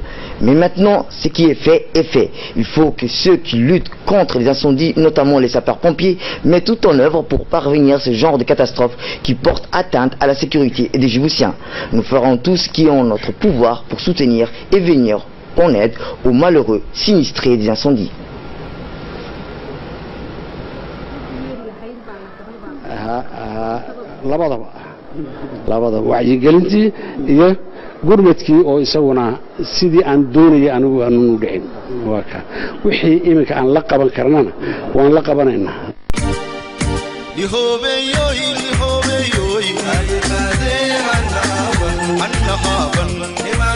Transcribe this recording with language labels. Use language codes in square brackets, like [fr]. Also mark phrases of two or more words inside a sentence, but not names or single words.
[fr] Mais maintenant, ce qui est fait est fait. Il faut que ceux qui luttent contre les incendies, notamment les sapeurs-pompiers, mettent tout en œuvre pour parvenir à ce genre de catastrophe qui porte atteinte à la sécurité des Djiboutiens. Nous ferons tout ce qui est en notre pouvoir pour soutenir et venir en aide aux malheureux sinistrés des incendies. [so] labadaba wacyigelintii iyo gurmadkii oo isaguna sidii aan doonayay anigu aanu dhicin waa ka wixii iminka aan la qaban karnana waan la qabanaynaa يهوبي يهوبي يهوبي أي قادر أنا عقابا